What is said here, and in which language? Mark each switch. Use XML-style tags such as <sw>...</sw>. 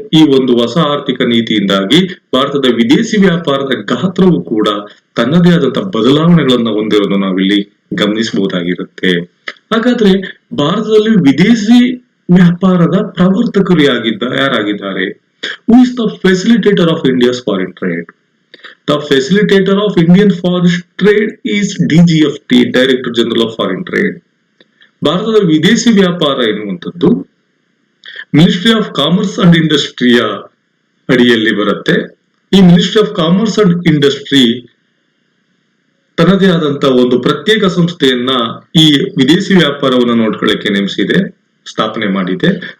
<kn>ಈ ಒಂದು ಹೊಸ ಆರ್ಥಿಕ ನೀತಿಯಿಂದಾಗಿ ಭಾರತದ ವಿದೇಶಿ ವ್ಯಾಪಾರದ ಗಾತ್ರವು ಕೂಡ ತನ್ನದೇ ಆದಂತಹ ಬದಲಾವಣೆಗಳನ್ನ ಹೊಂದಿರೋದನ್ನ ನಾವಿಲ್ಲಿ ಗಮನಿಸಬಹುದಾಗಿರುತ್ತೆ. ಹಾಗಾದ್ರೆ ಭಾರತದಲ್ಲಿ ವಿದೇಶಿ ವ್ಯಾಪಾರದ ಪ್ರವರ್ತಕರು ಯಾರಾಗಿದ್ದಾರೆ?</kn> <en>Who is the facilitator of India's foreign trade? The facilitator of Indian foreign trade is DGFT, Director General of Foreign Trade.</en> <kn>ಭಾರತದ ವಿದೇಶಿ ವ್ಯಾಪಾರ ಎನ್ನುವಂಥದ್ದು ಮಿನಿಸ್ಟ್ರಿ ಆಫ್ ಕಾಮರ್ಸ್ ಅಂಡ್ ಇಂಡಸ್ಟ್ರಿಯ ಅಡಿಯಲ್ಲಿ ಬರುತ್ತೆ. ಈ ministry of commerce and industry ತನ್ನದೇ ಆದಂತಹ ಒಂದು ಪ್ರತ್ಯೇಕ ಸಂಸ್ಥೆಯನ್ನ ಈ ವಿದೇಶಿ ವ್ಯಾಪಾರವನ್ನು ನೋಡ್ಕೊಳ್ಳಕ್ಕೆ ನೇಮಿಸಿದೆ, ಸ್ಥಾಪನೆ ಮಾಡಿದೆ.</kn>